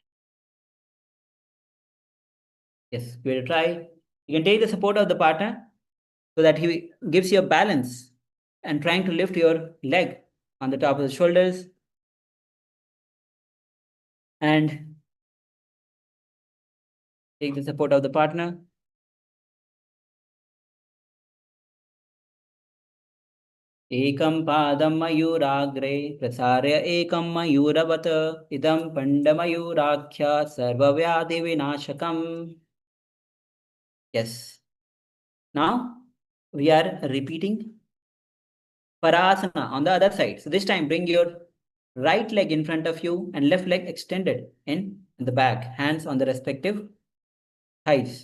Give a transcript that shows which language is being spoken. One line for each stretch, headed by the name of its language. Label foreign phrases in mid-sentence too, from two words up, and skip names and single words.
English: Yes, give it a try. You can take the support of the partner so that he gives you a balance and trying to lift your leg on the top of the shoulders. And take the support of the partner.
Sanskrit: एकं पदं मयूराग्रे प्रसार्य एकं मयूरवत् इदं पण्डमयूराख्य सर्वव्याधि विनाशकम्.
English: Yes. Now we are repeating Parasana on the other side. So this time bring your right leg in front of you and left leg extended in the back. Hands on the respective thighs.